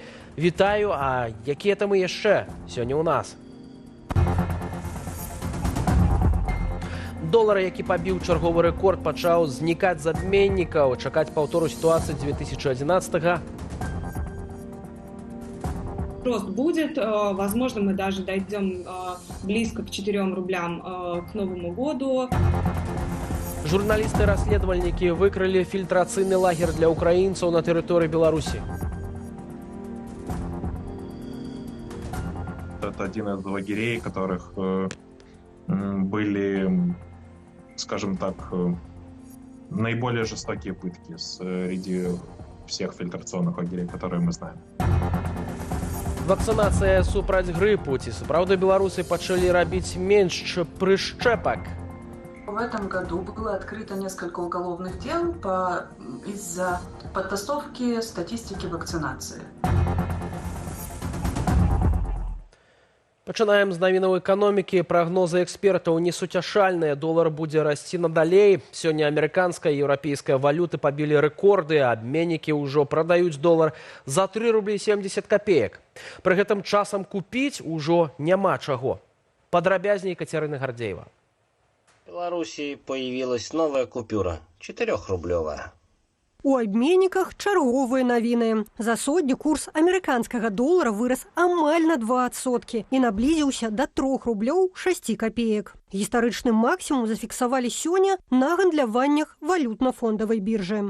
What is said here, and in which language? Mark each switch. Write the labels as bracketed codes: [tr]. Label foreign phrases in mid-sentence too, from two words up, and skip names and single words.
[be] Вітаю, а якія там і яшчэ сёння ў нас? Долар, які пабіў чарговы рэкорд, пачаў знікаць з абменнікаў. Чакаць паўтору сітуацыі 2011-го. [ru] Рост будет. Возможно, мы даже дойдем близко к 4 рублям к Новому году. [be] Журналісты-расследавальнікі выкрылі фільтрацыйны лагер для украінцаў на тэрыторыі Беларусі. [ru] Это один из лагерей, которых были, скажем так, наиболее жестокие пытки среди всех фильтрационных лагерей, которые мы знаем. [be] Вакцинация супраць грыпу. Ці сапраўды беларусы пачалі рабіць менш прышчэпак? [ru] В этом году было открыто несколько уголовных дел из-за подтасовки статистики вакцинации. [be] Пачынаем з навінаў эканомікі. Прагнозы экспертаў несуцяшальныя. Долар будзе расці надалей. Сёння амерыканская і еўрапейская валюты пабілі рэкорды. Абменнікі ўжо прадаюць долар за 3 рублі 70 копеек. Пры гэтым часам купіць ужо няма чаго. Падрабязней Кацярына Гардзеева. [ru] В Беларуси появилась новая купюра, 4-рублевая. [be] У абменніках чарговыя навіны. За сотню курс амерыканскага долара вырас амаль на 2% і наблізіўся да 3 рублёў 6 копеек. Гістарычны максімум зафіксавалі сёння на гандляваннях валютна-фондавай біржы.